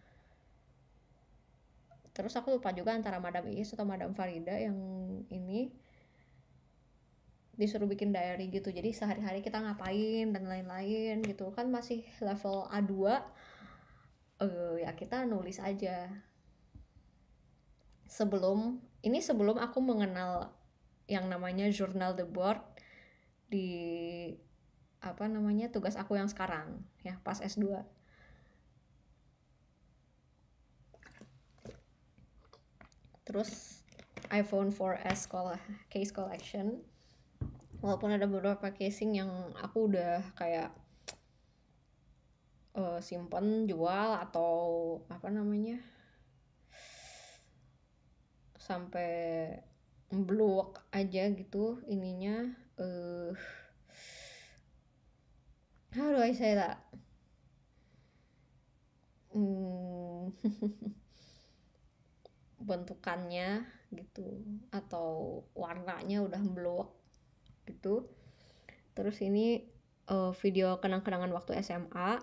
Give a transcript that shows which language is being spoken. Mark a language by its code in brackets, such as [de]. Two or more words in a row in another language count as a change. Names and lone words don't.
[id] Terus aku lupa juga antara Madam Iis atau Madam Farida yang ini disuruh bikin diary gitu. Jadi sehari-hari kita ngapain dan lain-lain gitu kan, masih level A2. Ya kita nulis aja. Sebelum aku mengenal yang namanya [fr] journal de bord [id] di tugas aku yang sekarang ya pas S2. Terus iPhone 4S [en] case collection, [id] walaupun ada beberapa casing yang aku udah kayak simpen, jual, atau sampai blok aja gitu ininya. [en] How do I say that? [id] Bentukannya gitu atau warnanya udah blok gitu. Terus ini video kenang-kenangan waktu SMA.